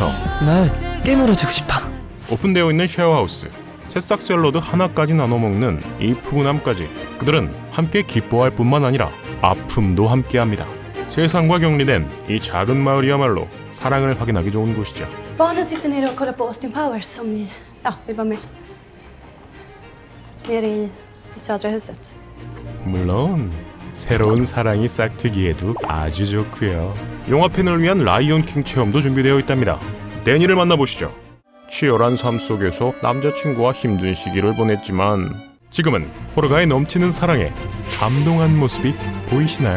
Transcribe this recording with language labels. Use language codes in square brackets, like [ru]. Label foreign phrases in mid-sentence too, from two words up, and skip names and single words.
[ko] 나 게임으로 주고 싶어. 오픈되어 있는 쉐어하우스, 새싹 샐러드 하나까지 나눠 먹는 이 푸근함까지, 그들은 함께 기뻐할 뿐만 아니라 아픔도 함께합니다. 세상과 격리된 이 작은 마을이야말로 사랑을 확인하기 좋은 곳이죠. [sv] Barnen sitter nere och kollar på Austin Powers om ni vill vara med. Nere i södra huset. [ko] 물론 새로운 사랑이 싹트기에도 아주 좋고요. 영화 팬을 위한 라이온킹 체험도 준비되어 있답니다. 데니를 만나보시죠. 치열한 삶 속에서 남자친구와 힘든 시기를 보냈지만 지금은 호르가에 넘치는 사랑에 감동한 모습이 보이시나요?